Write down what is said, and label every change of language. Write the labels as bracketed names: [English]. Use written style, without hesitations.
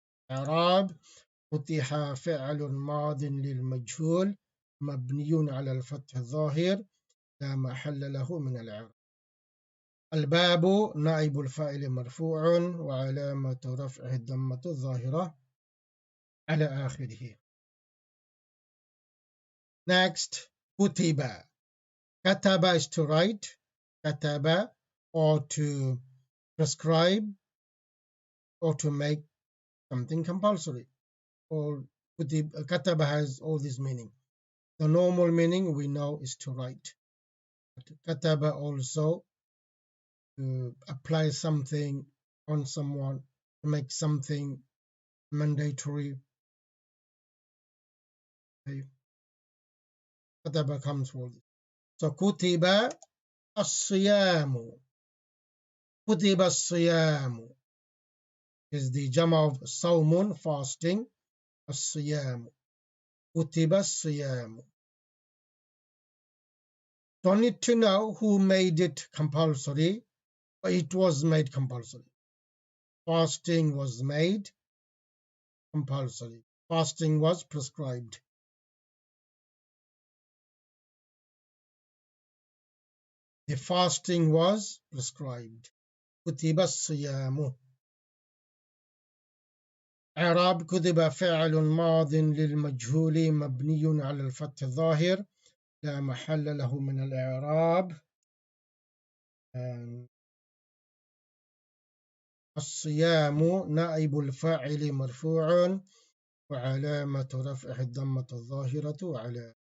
[Arabic] إعراب فتح فعل ماض للمجهول مبني على الفتح الظاهر لا محل له من الإعراب. الباب نائب الفاعل مرفوع وعلامة رفعه الضمة الظاهرة على آخره. [English] Next, كتب. كتب is to write. كتب, or to prescribe, or to make something compulsory. Or كتب has all this meaning. The normal meaning we know is to write. كتب also to apply something on someone, to make something mandatory. Okay. كتب comes for this. So [Arabic] كتب الصيام. كتب الصيام [English] is the jama of صوم, fasting. [Arabic] الصيام. كتب الصيام. [English] Don't need to know who made it compulsory, but it was made compulsory. Fasting was made compulsory. Fasting was prescribed. The fasting was prescribed. [Arabic] كتب الصيام. إعراب كتب فعل ماض للمجهول مبني على الفتح الظاهر لا محل له من الإعراب. الصيام نائب الفاعل مرفوع وعلامة رفعه الضمة الظاهرة على.